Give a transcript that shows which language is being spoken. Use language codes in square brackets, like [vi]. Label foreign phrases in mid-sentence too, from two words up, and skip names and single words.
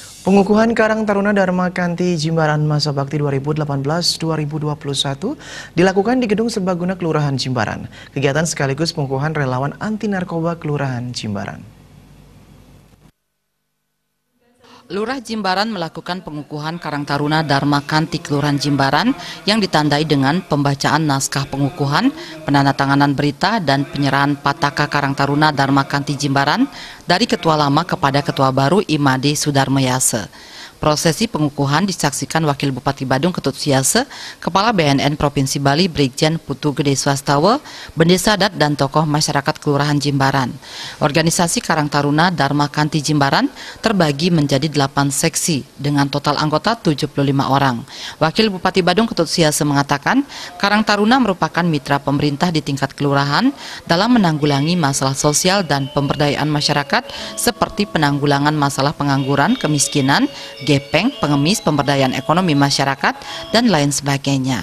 [id] Pengukuhan Karang Taruna Dharma Kanti Jimbaran Masa Bakti 2018-2021 dilakukan di Gedung Serbaguna Kelurahan Jimbaran. Kegiatan sekaligus pengukuhan relawan anti narkoba Kelurahan Jimbaran. Lurah Jimbaran melakukan pengukuhan Karang Taruna Dharma Kanti Kelurahan Jimbaran yang ditandai dengan pembacaan naskah pengukuhan, penandatanganan berita, dan penyerahan Pataka Karang Taruna Dharma Kanti Jimbaran dari Ketua Lama kepada Ketua Baru Imade Sudarmayase. Prosesi pengukuhan disaksikan Wakil Bupati Badung Ketut Siase, Kepala BNN Provinsi Bali Brigjen Putu Gede Swastawa, Bendesa Adat dan tokoh masyarakat Kelurahan Jimbaran. Organisasi Karang Taruna Dharma Kanti Jimbaran terbagi menjadi 8 seksi dengan total anggota 75 orang. Wakil Bupati Badung Ketut Siase mengatakan, Karang Taruna merupakan mitra pemerintah di tingkat kelurahan dalam menanggulangi masalah sosial dan pemberdayaan masyarakat seperti penanggulangan masalah pengangguran, kemiskinan, gepeng, pengemis, pemberdayaan ekonomi masyarakat, dan lain sebagainya.